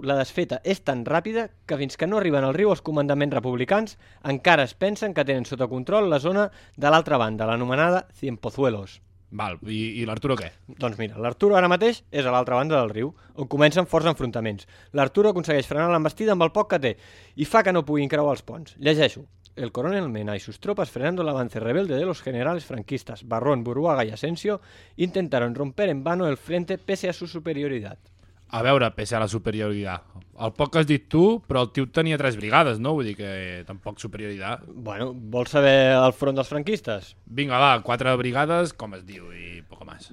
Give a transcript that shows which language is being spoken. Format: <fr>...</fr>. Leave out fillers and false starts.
<ca>La desfeta és tan ràpida que fins que no arriben al riu els comandaments republicans encara es pensen que tenen sota control la zona de l'altra banda, l'anomenada Cienpozuelos. Val, i l'Arturo què? Doncs mira, l'Arturo ara mateix és a l'altra banda del riu, on comencen forts enfrontaments. L'Arturo aconsegueix frenar l'embestida amb el poc que té i fa que no puguin creuar els ponts. Llegeixo.</ca> <es>El coronel Mena y sus tropas, frenando el avance rebelde de los generales franquistas Barrón, Buruaga y Asensio, intentaron romper en vano el frente pese a su superioridad.</es> <ca>A veure,</ca> <es>pese a la superioridad.</es> <ca>El poc que has dit tu, però el tio tenia tres brigades, no? Vull dir que tampoc superioridad. Bueno, vols saber el front dels franquistes? Vinga, va, quatre brigades, com es diu, i</ca> <es>poco más.</es>